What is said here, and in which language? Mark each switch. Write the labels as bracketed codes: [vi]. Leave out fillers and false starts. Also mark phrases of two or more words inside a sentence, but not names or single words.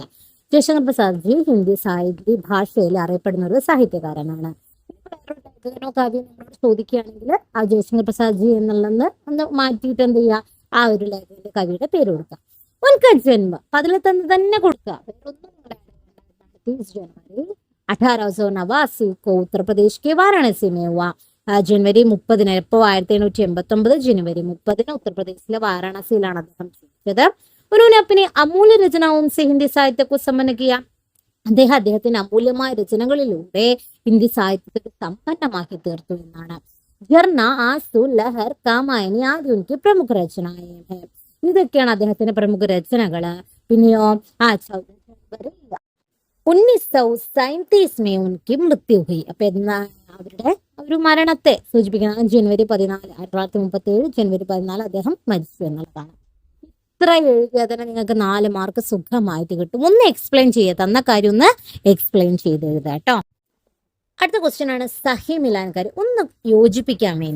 [ml] ജയശങ്കർ പ്രസാദ് ജി ഹിന്ദി ഭാഷയിൽ അറിയപ്പെടുന്ന ഒരു സാഹിത്യകാരനാണ്. ലേഖകനോ കവിയോ നമ്മളോട് ചോദിക്കുകയാണെങ്കിൽ ആ ജയശങ്കർ പ്രസാദ് ജി എന്നുള്ളത് ഒന്ന് മാറ്റിയിട്ട് എന്ത് ചെയ്യുക, ആ ഒരു ലേഖകന്റെ കവിയുടെ പേര് കൊടുക്കുക. [hi] उनका जन्म [ml] അതിൽ തന്നെ കൊടുക്കുക. വേറൊന്നും [hi] 30 जनवरी 1889 को उत्तर प्रदेश के वाराणसी में हुआ. [ml] ജനുവരി 30 ഇപ്പോൾ 1789 ജനുവരി 30 ഉത്തർപ്രദേശിലെ വാരാണസിയിലാണ് അദ്ദേഹം ജനിച്ചത്. [hi] ഉन्होंने अपनी अमूल्य रचनाओं से हिंदी साहित्य को संपन्न किया. [ml] അദ്ദേഹത്തിന്റെ അമൂല്യമായ രചനകളിലൂടെ ഹിന്ദി സാഹിത്യത്തെ സമ്പന്നമാക്കി തീർത്തു എന്നാണ്. [hi] ജർന, ആസു, ലഹർ, കാമായനി आदि उनकी प्रमुख रचनाएँ हैं. [ml] ഇതൊക്കെയാണ് അദ്ദേഹത്തിന്റെ പ്രമുഖ രചനകള്. [hi] പിന്നെയോ 1937 में उनकी मृत्यु हुई. [ml] അപ്പൊ എന്നാ അവരുടെ ഒരു മരണത്തെ സൂചിപ്പിക്കുന്ന ജനുവരി 14 1837 ജനുവരി 14 അദ്ദേഹം മരിച്ചു എന്നുള്ളതാണ്. ഇത്ര എഴുതിയാൽ തന്നെ നിങ്ങൾക്ക് 4 മാർക്ക് സുഖമായിട്ട് കിട്ടും. ഒന്ന് എക്സ്പ്ലെയിൻ ചെയ്യുക, തന്ന കാര്യം ഒന്ന് എക്സ്പ്ലെയിൻ ചെയ്ത് എഴുതുക കേട്ടോ. അടുത്ത ക്വസ്റ്റ്യൻ ആണ് [hi] सही मिलान करें, [ml] ഒന്ന് യോജിപ്പിക്കാൻ വേണ്ടി.